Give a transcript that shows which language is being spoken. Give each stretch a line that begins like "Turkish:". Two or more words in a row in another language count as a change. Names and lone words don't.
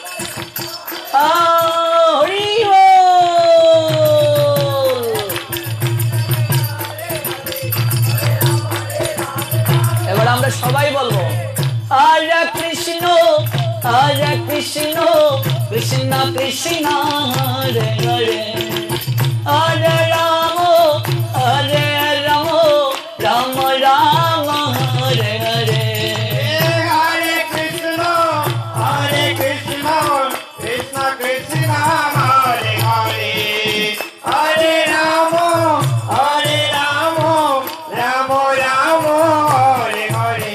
Bangla: হরি এবার আমরা সবাই বলবো হরে কৃষ্ণ কৃষ্ণ কৃষ্ণ হরে হরে, হরে রাম রাম রাম হরে হরে। Hare Krishna Krishna Krishna Hare Hare, Hare Rama Rama Rama Hare Hare।